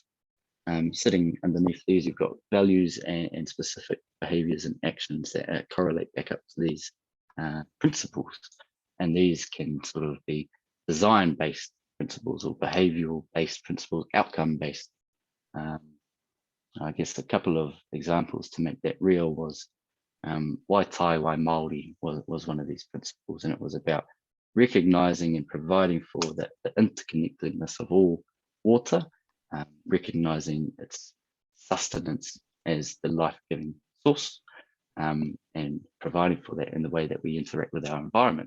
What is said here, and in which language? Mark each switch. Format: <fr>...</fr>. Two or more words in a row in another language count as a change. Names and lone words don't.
<en>Sitting underneath these, you've got values and specific behaviours and actions that correlate back up to these principles. And these can sort of be design-based principles or behavioural-based principles, outcome-based. I guess a couple of examples to make that real was</en> <mi>wai tai, wai Māori</mi> <en>was one of these principles, and it was about recognizing and providing for the interconnectedness of all water, recognizing its sustenance as the life-giving source, and providing for that in the way that we interact with our environment.</en>